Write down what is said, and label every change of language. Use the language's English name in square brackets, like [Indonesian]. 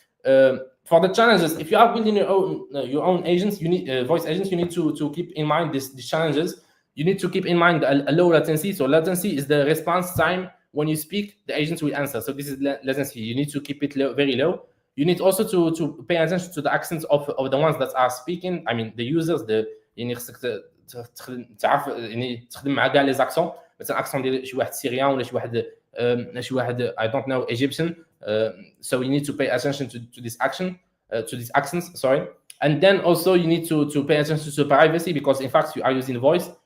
[English] For the challenges, if you are building your own agents, you need voice agents. You need to keep in mind these challenges. You need to keep in mind a low latency. So latency is the response time when you speak, the agents will answer. So this is latency. You need to keep it very low. You need also to pay attention to the accents of the ones that are speaking. I mean, the users. [Arabic] يعني خصك تعرف يعني تخدم مع كاع لي زاكسون. مثلا اكسون ديال شي واحد سيريان ولا شي واحد [English] I don't know [Arabic] Egyptian. [English] So you need to pay attention to this action, to these accents. Sorry. And then also you need to pay attention to privacy, because in fact you are using voice.